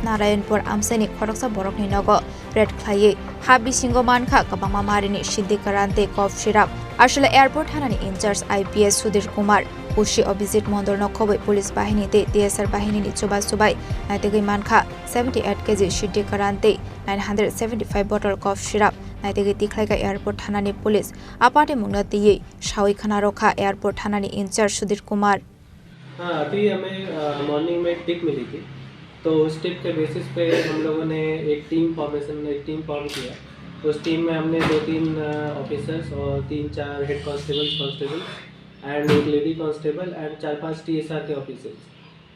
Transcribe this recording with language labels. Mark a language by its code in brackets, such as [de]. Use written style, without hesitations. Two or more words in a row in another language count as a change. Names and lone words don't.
[trp] Narayanpur Amchai ni Khorang borokni Nogo red Khlaiwi habi singo Mankha kabangma marini Siddi Kwran te [en] cough syrup [trp] ashala airport hanani in-charge IPS Sudir Kumar Ushi Abhijit Mondor Nokhobai police bahini te TSR bahini ni chobai naitegi Mankha 78 kg Siddi Kwran te 975 [en] bottle cough syrup [trp] naitegi Khlaiwi airport thanani police apate mungna tiye shawi khana rokha airport thanani in-charge Sudir Kumar. [hi] हाँ, अभी हमें मॉर्निंग में टिप मिली थी, तो उस टिप के बेसिस पे हम लोगों ने एक [en] team form [hi] किया। उस टीम में हमने 2-3 ऑफिसर्स और 3-4 [en] head constable and [hi] एक [en] lady constable and [hi] 4-5 TSR के ऑफिसर्स,